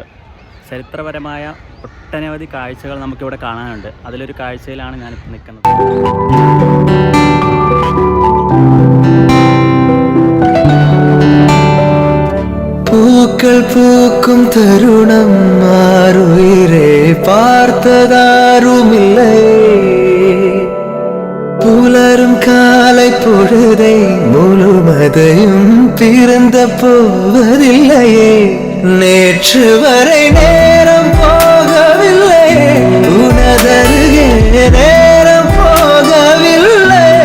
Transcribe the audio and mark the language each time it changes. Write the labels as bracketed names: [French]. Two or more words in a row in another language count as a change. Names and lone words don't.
[Malayalam] ചരിത്രപരമായ ഒട്ടനവധി കാഴ്ചകൾ നമുക്കിവിടെ കാണാനുണ്ട്. അതിലൊരു കാഴ്ചയിലാണ് ഞാനിപ്പോൾ നിൽക്കുന്നത്. [Tamil] பூக்கள் பூக்கும் தருணம் ஆருயிரே பார்த்ததாருமில்லை புலரும் காலை பொழுதை முழுமதையும் பிறந்த போவதில்லையே நேற்று வரை நேரம் போகவில்லையே உனதருகே நேரம் போகவில்லை